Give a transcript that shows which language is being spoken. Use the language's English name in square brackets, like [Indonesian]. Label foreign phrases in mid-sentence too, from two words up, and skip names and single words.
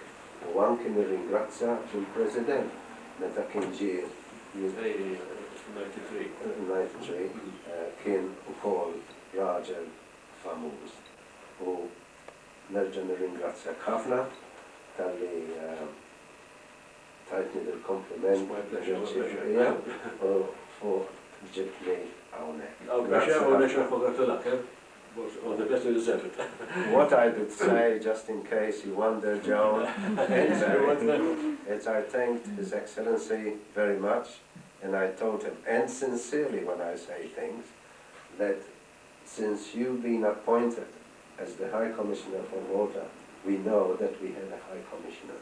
[Maltese] U anki nirringrazzja il-President meta kien ġie 93 kien ukoll raġel famuż. U nerġa' nirringrazzjak ħafna tal-li tajtni del-kompliment u ġibtni hawnhekk. Grazzi. [English] Or the best deserve it. What I would say, just in case you wonder, Joan, is I thanked His Excellency very much, and I told him, and sincerely when I say things, that since you've been appointed as the High Commissioner for Malta, we know that we had a High Commissioner.